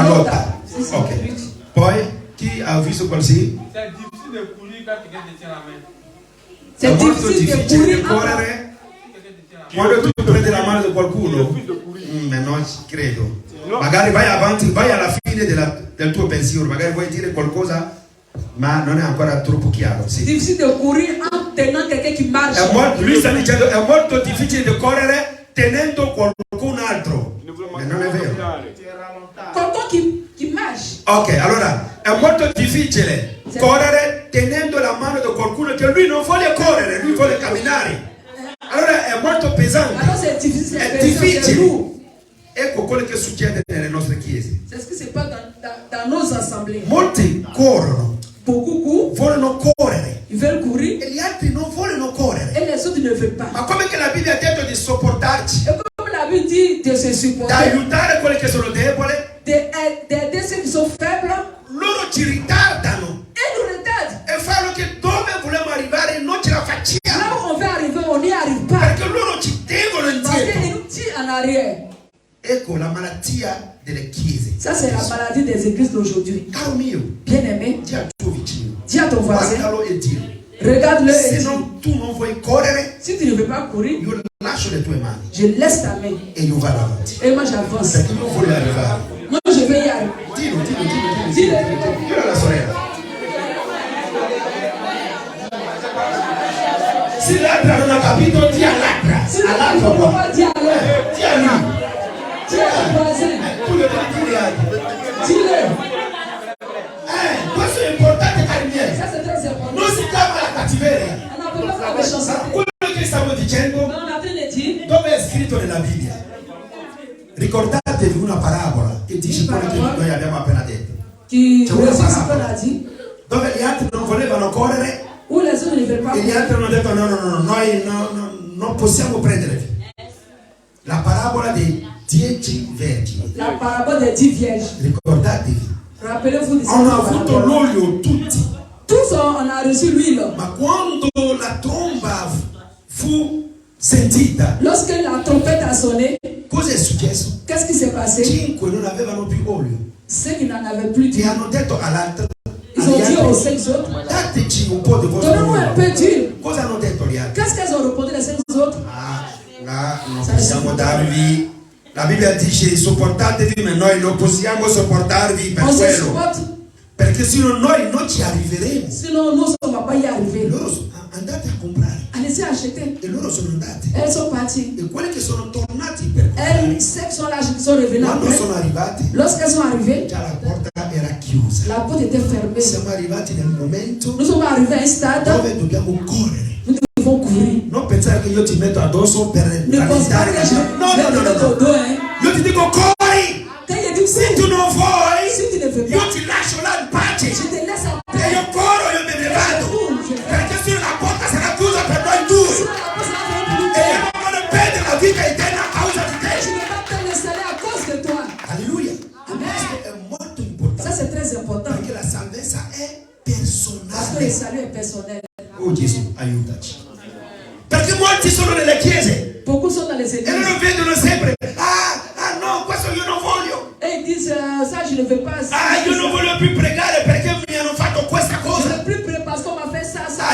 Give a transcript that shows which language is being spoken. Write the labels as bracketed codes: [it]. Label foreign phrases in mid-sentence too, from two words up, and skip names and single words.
[it] La lotta. lotta. Sì, sì, Ok. [fr] lutte. [it] Poi, chi ha visto così? [fr] C'est difficile de courir quand quelqu'un te tient la main. [it] È [fr] C'est [it] molto [fr] difficile de [it] difficile di [fr] courir. [it] correre quando tu prendi la mano di qualcuno. Non ci credo. Magari vai avanti, vai alla fine del tuo pensiero, magari vuoi dire qualcosa, ma non è ancora troppo chiaro. [fr] C'est [it] Sì. [fr] difficile de courir en tenant quelqu'un qui marche. [it] Lui sta dicendo è molto difficile di correre tenendo qualcun altro. Ma non è vero. Quelqu'un qui marche. Ok, allora è molto difficile correre tenendo la mano di qualcuno che lui non vuole correre, lui vuole camminare. Allora è molto pesante. [fr] Alors c'est difficile, [it] È [fr] c'est difficile. lourd. [it] Ecco quello che succede nelle nostre chiese. [fr] C'est ce qui se passe dans nos assemblées. [it] Molti corrono, [fr] Beaucoup courent, [it] vogliono correre [fr] ils veulent courir [it] e gli altri non vogliono correre. [fr] et les autres ne veulent pas. [it] Ma come che la Bibbia ha detto di sopportarci, [fr] Et comme la Bible dit de se [it] di [fr] supporter, [it] aiutare quelli che sono deboli, [fr] d'aider ceux qui sont faibles, [it] loro ci ritardano [fr] et nous retardent. [it] e fanno che dove vogliamo arrivare non ce la [fr] Là [it] facciamo [fr] où on veut arriver, on n'y arrive pas. [it] perché loro ci devono [fr] Parce [it] indietro. [fr] qu'ils nous tirent en arrière. [it] Ecco la malattia delle chiese. [fr] Ça, c'est la maladie des églises d'aujourd'hui. [it] Caro mio, [fr] Bien-aimé, [it] di al tuo vicino, [fr] dis à ton voisin, [it] guardalo e dillo, [fr] regarde-le et [it] se [fr] dis, [it] non, tu non vuoi correre, [fr] si tu ne veux pas courir, [it] io lascio le tue mani [fr] je laisse ta main. [it] e io vado avanti. [fr] Et moi, j'avance. [it] Perché io voglio arrivare. [fr] Moi, je vais y arriver. [it] Dillo alla sorella. Se l'altra non ha capito, dia all'altra. [fr] Si tu ne [it] All'altra [fr] veux [it] qua. [fr] pas, dis alors. [it] Dia a lui. [fr] Dis à ton voisin. [it] Tu lo devi dire anche. [fr] Dis-le. [it] Questo è importante, cari miei. [fr] Ça, c'est très important. [it] Non si chiama la cattiveria. [fr] On n'a pas la méchanceté. [it] Quello che stavo dicendo, [fr] Mais on a en train de dire, [it] dove è scritto nella Bibbia? Ricordatevi una parabola che dice quello che noi abbiamo appena detto. [fr] qui [it] C'è una [fr] réussit ce qu'on [it] parabola [fr] a dit, [it] dove gli altri non volevano correre [fr] où les autres ne veulent pas [it] e gli [fr] courir. [it] altri hanno detto no, noi non possiamo prendervi. La parabola dei 10 vergini. [fr] La parabole des 10 vierges. [it] Ricordatevi, [fr] Rappelez-vous de cette [it] hanno avuto [fr] parabole. [it] l'olio tutti, [fr] Tous on a reçu l'huile. [it] ma quando la tromba fu sentita, [fr] Lorsque la trompette a sonné, [it] cosa è successo? [fr] qu'est-ce qui s'est passé? [it] 5 non avevano più olio [fr] Ceux qui n'en avaient plus [it] e [fr] d'huile, [it] hanno detto all'altro, [fr] ils ont [it] agli [fr] dit aux [it] altri, [fr] 5 autres, [it] dateci un po' di vostro [fr] donnez-nous un peu [it] olio. [fr] d'huile. [it] Cosa hanno detto gli altri? [fr] Qu'est-ce qu'elles ont répondu les 5 autres? Là, [it] non possiamo darvi. La Bibbia dice sopportatevi, ma noi non possiamo sopportarvi per [fr] On se [it] quello. [fr] supporte, [it] Perché se no noi non ci arriveremo. [fr] sinon nous on ne va pas y arriver. [it] Loro andate a comprare. [fr] Allez-y acheter. [it] E loro sono andati. [fr] Elles sont parties. [it] E quelli che sono tornati per comprare, [fr] Elles, ceux qui sont là, qui sont revenus [it] quando [fr] après, [it] sono arrivati, [fr] lorsqu'elles sont arrivées, [it] già la porta era chiusa. [fr] la porte était fermée. [it] Siamo arrivati nel momento [fr] Nous sommes arrivés à un stade [it] dove dobbiamo correre. [fr] où nous devons courir. [it] Non pensate [fr] pas que [it] yo ti metto addosso per [fr] Ne pense pas que je vais te mettre au dos, hein. [it] Io ti dico corri. [fr] Quand il dit [it] Se tu non vuoi, [fr] si tu ne veux [it] io [fr] pas, [it] ti lascio là in pace. [fr] je te laisse en [it] E [fr] paix. [it] io corro, io me ne vado. Perché se la porta sarà chiusa per noi due. [fr] Sinon, la porte sera fermée pour nous [it] E io [fr] deux. [it] non voglio perdere la vita eterna a causa di [fr] Je [it] te. [fr] ne vais pas perdre le salaire à cause de toi. Alleluia. Amen. [it] Questo è molto importante. [fr] Ça, c'est très important. [it] Perché la salvezza è [fr] Parce que le [it] personale. [fr] salut est personnel. [it] Oh Gesù, aiutaci. Perché molti sono nelle chiese [fr] Beaucoup sont dans les [it] e [fr] églises. [it] loro vedono sempre, no, questo io non voglio. [fr] Et ils disent, ça, je ne veux pas. [it] Io non voglio più pregare perché mi hanno fatto questa [fr] Je ne [it] cosa. [fr] veux plus prier parce qu'on m'a fait ça, ça,